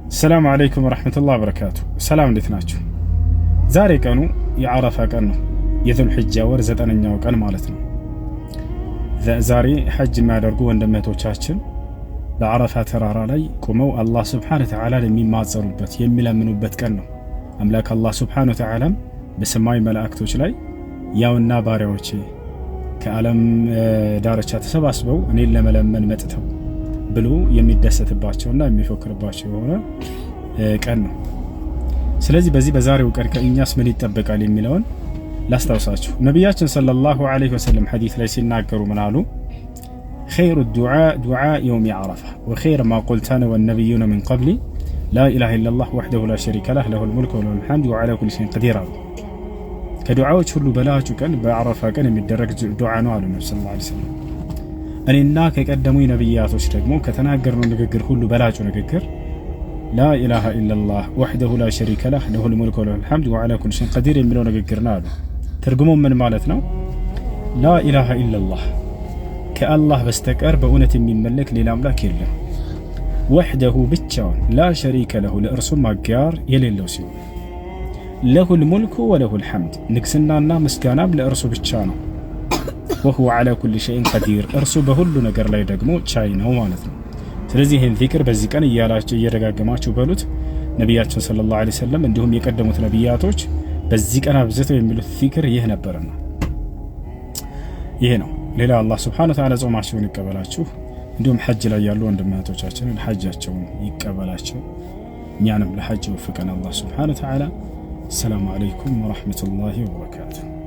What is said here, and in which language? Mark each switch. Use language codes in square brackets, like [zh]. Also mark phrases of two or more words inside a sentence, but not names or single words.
[ar] السلام عليكم ورحمة الله وبركاته. [am] سلام እንዴት ናችሁ? ዛሬ ቀኑ የዓረፋ ቀን ነው። የዙል ሒጃ ወር 9ኛው ቀን ማለት ነው። ዛሬ ሐጅ የሚያደርጉ ወንድሞቻችን በዓረፋ ተራራ ላይ ቆመው አላህ [ar] سبحانه وتعالى [am] የሚማጸኑበት የሚለምኑበት ቀን ነው። አምላክ አላህ [ar] سبحانه وتعالى [am] በሰማይ መላእክቶች ላይ ያውና ባሪያዎቼ ከዓለም ዳርቻ ተሰባስበው እኔን ለመለመን መጥተው ብሎ የሚደሰትባቸውና የሚፎክርባቸው የሆነ ቀን ነው። ስለዚህ በዚህ በዛሬው ቀን ከእኛስ ምን ይጠበቃል የሚለውን ላስታውሳችሁ። ነብያችን [ar] صلى الله عليه وسلم [am] ሐዲስ ላይ ሲናገሩ ምን አሉ? [ar] خير الدعاء دعاء يوم عرفة وخير ما قلت أنا والنبيون من قبلي لا إله إلا الله وحده لا شريك له له الملك وله الحمد وعلى كل شيء قدير. [am] كدعاء ሁሉ በላጩ ቀን በዓረፋ ቀን የሚደረግ ዱዓ ነው አሉ ነብዩ [ar] صلى الله عليه وسلم። [am] እኔና ከቀደሙ ነብያቶች ደግሞ ከተናገርነው ንግግር ሁሉ በላጩ ንግግር [ar] لا إله إلا الله وحده لا شريك له له الملك وله الحمد وعلى كل شيء قدير [am] የሚለው ንግግር ነው አሉ። ትርጉሙ ምን ማለት ነው? [ar] لا إله إلا الله [am] ከአላህ በስተቀር በእውነት የሚመለክ ሌላ አምላክ የለም። وحده ብቻውን [ar] لا شريك له [am] ለእርሱም አጋር የሌለው ሲሆን [ar] له الملك وله الحمد [am] ንግስናና ምስጋናም ለእርሱ ብቻ ነው። [ar] وهو على كل شيء قدير [am] እርሱ በሁሉ ነገር ላይ ደግሞ ቻይ ነው ማለት ነው። ስለዚህ ይሄን ዚክር በዚህ ቀን እያላችሁ እየደጋገማችሁ በሉት። ነብያችን [ar] صلى الله عليه وسلم [am] እንዲሁም የቀደሙት ነብያቶች በዚህ ቀን አብዝተው የሚሉት ዚክር ይህ ነበርና ይሄ ነው። ሌላ አላህ [ar] سبحانه وتعالى [am] ጾማቸውን ይቀበላችሁ። እንዲሁም ሐጅ ላይ ያሉ ወንድሞቻችንን ሐጃቸውን ይቀበላቸው። እኛንም ለሐጅ ወፍቀን አላህ [ar] سبحانه وتعالى። السلام عليكم ورحمة الله وبركاته.